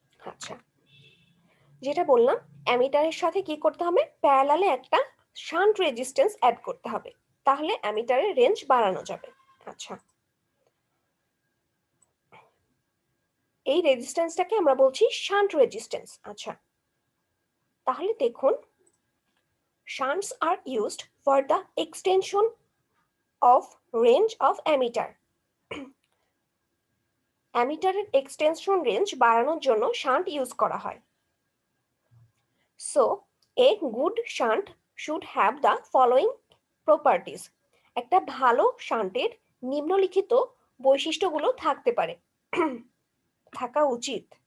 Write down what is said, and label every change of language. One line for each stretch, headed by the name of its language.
Bangla: আচ্ছা, যেটা বললাম, অ্যামিটারের সাথে কি করতে হবে, প্যারালালে একটা শান্ট রেজিস্ট্যান্স অ্যাড করতে হবে, তাহলে অ্যামিটারের রেঞ্জ বাড়ানো যাবে। আচ্ছা, এই রেজিস্ট্যান্সটাকে আমরা বলছি শান্ট রেজিস্ট্যান্স। আচ্ছা, তাহলে দেখুন,
English: shunts are used for the extension of range of emitter.
Bangla: অ্যামিটারের extension range বাড়ানোর জন্য শান্ট ইউজ করা হয়।
English: So a good shunt should have the following properties.
Bangla: একটা ভালো শান্টের নিম্নলিখিত বৈশিষ্ট্যগুলো থাকতে পারে, থাকা উচিত।